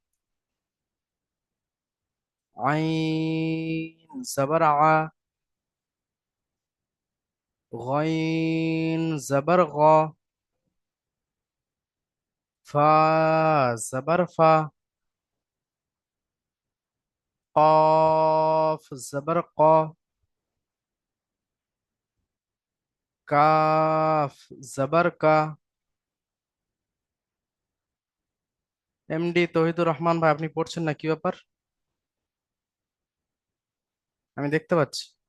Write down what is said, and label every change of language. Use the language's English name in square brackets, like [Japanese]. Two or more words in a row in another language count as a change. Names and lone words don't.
[Urdu] عين زبر ع. غين زبر غا. فا زبر فا. قاف زبر قا. [Bangla] কাফ জবর কা। এমডি তৌহিদুর রহমান ভাই, আপনি পড়ছেন না, কি ব্যাপার? আমি দেখতে পাচ্ছি।